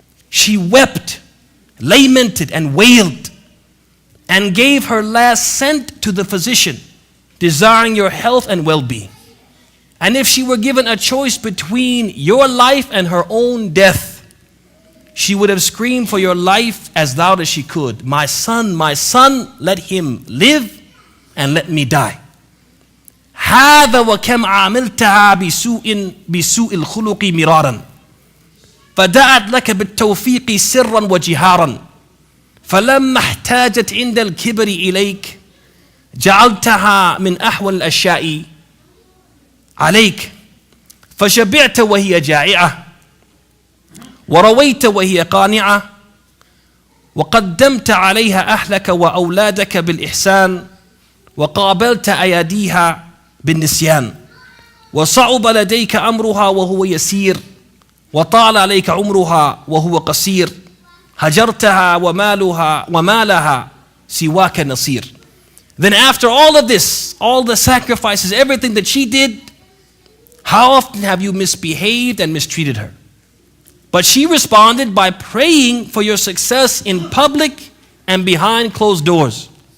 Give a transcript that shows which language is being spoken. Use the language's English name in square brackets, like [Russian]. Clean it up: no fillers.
[English] She wept, lamented, and wailed, and gave her last cent to the physician, desiring your health and well-being. And if she were given a choice between your life and her own death, she would have screamed for your life as loud as she could. My son, let him live and let me die. [Arabic] هذا وكم عاملتها بسوء الخلق مرارا فدعت لك بالتوفيق سرا وجهارا فلما احتاجت عند الكبر إليك جعلتها من أحوال الأشياء عليك فشبعت وهي جائعة ورويت وهي قانعة وقدمت عليها أهلك وأولادك بالإحسان وقابلت أيديها بالنسيان وصعب لديك أمرها وهو يسير وطال عليك عمرها وهو قصير هجرتها ومالها سواك نصير. [English] Then after all of this, all the sacrifices, everything that she did, how often have you misbehaved and mistreated her? But she responded by praying for your success in public and behind closed doors.